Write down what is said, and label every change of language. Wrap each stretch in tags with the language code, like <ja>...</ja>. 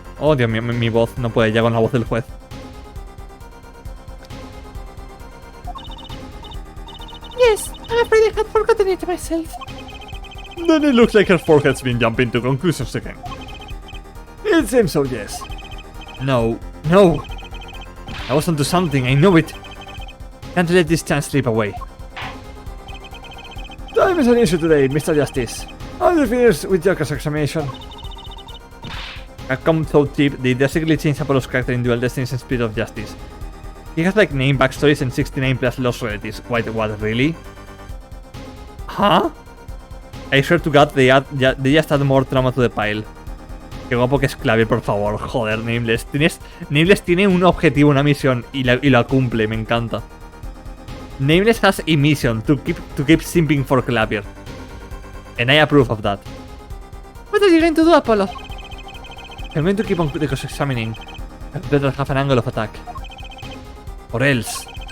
<es>Oh, Dios mío, mi voz no puede ya con la voz del juez.</es> <en>Yes, I'm afraid I had forgotten it myself. Then it looks like her forehead's been jumping to conclusions again. It seems so, yes. No, no. I was onto something, I know it. Can't let this chance slip away. Time is an issue today, Mr. Justice. Are you finished with your cross-examination? Capcom so cheap, they drastically changed Apollo's character in Dual Destinies and Spirit of Justice. He has like name backstories and 69 plus lost relatives. Wait, what, really? Huh? I swear to God, they just add more trauma to the pile.</en> <es>Qué guapo que es Clavier, por favor. Joder, Nameless. Nameless tiene un objetivo, una misión y la cumple, me encanta.</es> <en>Nameless has a mission to keep simping for Clavier. And I approve of that. What are you going to do, Apollo? I'm going to keep on cross-examining. I better have an angle of attack. Or else.</en>